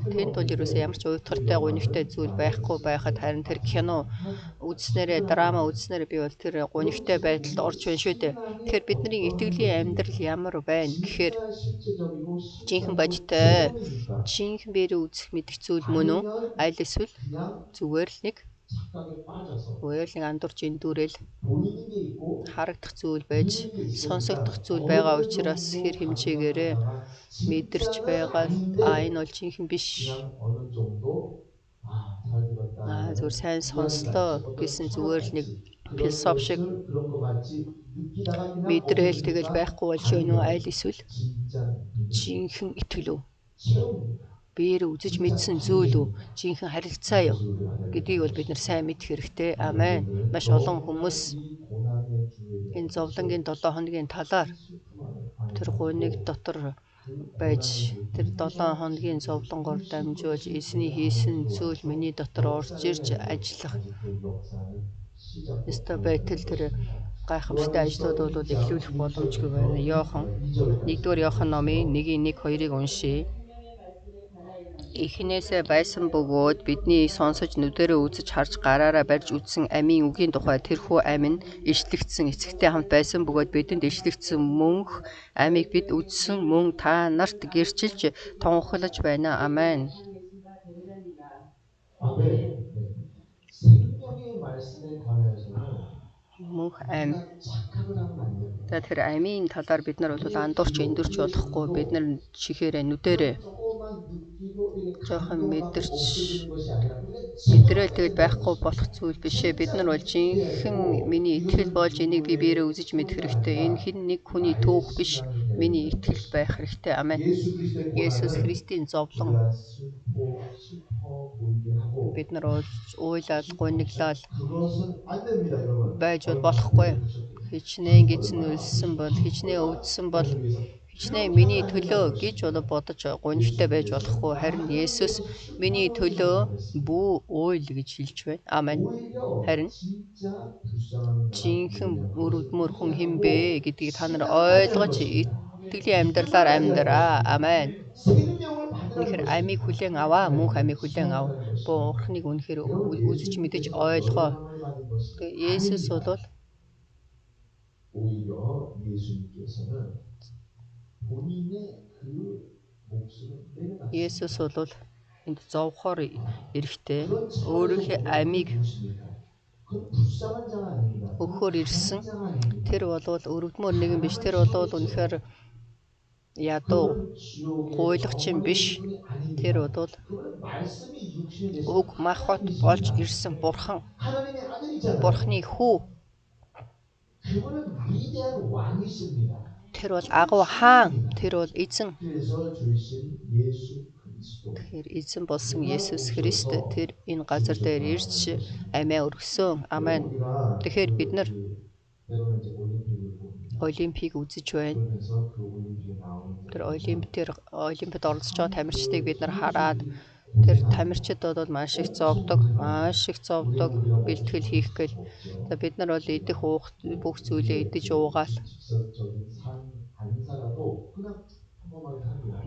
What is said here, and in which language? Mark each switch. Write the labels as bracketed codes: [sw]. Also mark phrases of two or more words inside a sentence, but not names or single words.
[mn] Тэнд бол ерөөсөө ямар ч уйдгартай гонигтай зүйл байхгүй байхад харин тэр кино үзснээрээ драма үзснээрээ би бол тэр гонигтай байдалд орж байна шүү дээ. Тэгэхээр бидний итгэлийн амьдрал ямар байна гэхээр жинхэнэ бодиттой жинхэнэ биеэр үзэх мэдэх зүйл мөн үү? Аль эсвэл зүгээр л нэг Уяалан андуурч эндүүрэл [ko] 보이는 게 있고 [mn] харагдах зүйл байж [ko] 들리는 게 있으니까 [mn] сонсогдох зүйл [ko] 어느 [mn] байгаа [ko] 걸 [mn] учраас хэр [ko] 정도 [mn] хэмжээгээрээ [ko] 감당하다가 [mn] мэдэрч [ko] 진짜는 [mn] байгаа л [ko] 아닌데 [mn] энэ бол жинхэнэ биш. [ko] 그냥 어느 정도 잘 [mn] Зүгээр [ko] 들었다라는 [mn] сайн [ko] 이야기 같이 [mn] сонслоо [ko] 어떤 [mn] гэсэн [ko] 철학 [mn] зүгээр л нэг [ko] 같이 그런 [mn] философи шиг [ko] 것을 그런 것 같이 느끼다가 그냥 [mn] мэдрэл тэгэл [ko] 없어지니까 [mn] байхгүй болж байна уу? [ko] 아니더라고요. [mn] Аль эсвэл [ko] 진짜 믿음이에요. [mn] жинхэнэ итгэл үү? [ko] 체험입니다. [mn] Биеэр үзэж [ko] 진짜 [mn] мэдсэн зүйл үү? [ko] 体验. [mn] Жинхэнэ харилцаа юу? [ko] 그것을 우리가 알아야 [mn] Гэдгийг бол [ko] 된다는 [mn] бид нар [ko] 것입니다. [mn] сайн мэдэх хэрэгтэй. [ko] 우리 [mn] Амен. [ko] 영혼들은 [mn] Маш олон [ko] 너무나 [mn] хүмүүс [ko] 이 고난의 주에 [mn] энэ [ko] 대한 [mn] зовлонгийн [ko] 것을 [mn] 7 хоногийн талаар [ko] 큰 슬픔 안에 [mn] тэр гуниг [ko] 빠지고 [mn] дотор [ko] 그 [mn] байж [ko] 고난의 [mn] тэр [ko] 그 [mn] 7 хоногийн зовлонгоор дамжуулж эзний хийсэн зүйл миний дотор орж ирж ажиллах [ko] 아직도 역사는 시작도 [mn] ёстой [ko] 안 [mn] байтал [ko] 했다는 [mn] тэр [ko] 것입니다. [mn] гайхамшигтай ажлууд бол эхлүүлэх боломжгүй байна. Йохан 1-р Йохан номын 1:1-2-ыг уншийе. Эхнээсээ байсан бөгөөд бидний сонсож нүдэрээ үзэж харж гараараа барьж үзсэн амийн үгийн тухай тэрхүү амь нь ишлэгдсэн эцэгтэй хамт байсан бөгөөд бидэнд ишлэгдсэн мөнх амийг бид үзсэн мөн та нарт гэрчилж тунхаглаж байна. Амен. [ko] 아멘. 생명의 말씀에 관하여서는 [mn] Мөнх амь. [ko] 착각을 하면 안 됩니다. [mn] За тэр амийн талаар бид нар бол андуурч эндүрч болохгүй. Бид нар чихээрээ нүдэрээ [ko] 조금만 느끼고 이렇게 [mn] жоохон мэдэрч [ko] 없어지는 것이 아니라 [mn] мэдрээл тэгэл байхгүй болох зүйл бишээ. Бид нар бол жинхэнэ миний итгэл болж энийг би биерээ үзэж мэдэх хэрэгтэй. Энэ хэн нэг хүний түүх биш. Миний итгэл байх хэрэгтэй. Амен. Есүс Христийн зовлон [ko] 우리가 슬퍼 보이게 하고 [mn] бид нар уйлал гуниглал [ko] 그것은 안 됩니다, 여러분. [mn] байж болохгүй. Хичнээн гизэн үлссэн бол хичнээн өвдсөн бол хичнээн миний төлөө гэж бодож гунигтай байж болохгүй. Харин Есүс миний төлөө бүү уйл гэж хэлж байна. Амен. Харин [ko] 진짜 불쌍한 [mn] жинхэнэ өрөвдмөр хүн хэн бэ гэдгийг та нар ойлгож итгэлийн амьдралаар амьдраа. Амен. [ko] 생명을 받으라는 [mn] Үнэхээр амийг хүлээн аваа, мөнх амийг хүлээн ав. Бурхныг үнэхээр үзэж мэдэж ойлгоо. Есүс бол [ko] 오히려 예수님께서는 본인의 그 목숨을 내려놨습니다. [mn] Есүс бол энд зовхоор эрэхтэй өөрийнхөө амийг [ko] 그건 불쌍한 자가 아닙니다. [mn] өгөхөр ирсэн. [ko] 자가 아닙니다. [mn] Тэр болвол өрөвдмөр нэгэн биш. Тэр болвол үнэхээр ядуу гуйлагчин биш. Тэр бол [ko] 그건 말씀이 육신이 돼서 [mn] уг махбат болж ирсэн бурхан. [ko] 하나님의 아들이잖아요. [mn] Бурхны хүү. [ko] 그분은 위대한 왕이십니다. [mn] Тэр бол агуу хаан. Тэр бол эзэн. [ko] 그래서 주신 예수 그리스도. [mn] Тэр эзэн болсон Есүс Христ тэр энэ газар дээр ирж амиа өргөсөн. Амен. Тэгэхээр бид нар [ko] 때로는 이제 올림픽을 봅니다. [mn] Олимпийг үзэж байна. [ko] 그러면서 그 올림픽에 나오는 [mn] Тэр Олимпиад оролцож байгаа тамирчдыг бид нар хараад тэр тамирчид бол маш их зовдог, бэлтгэл хийх гээл. За бид нар бол идэх уух бүх зүйлээ идэж уугаал. [ko] 직접적인 삶 안사라도 그냥 평범하게 삽니다.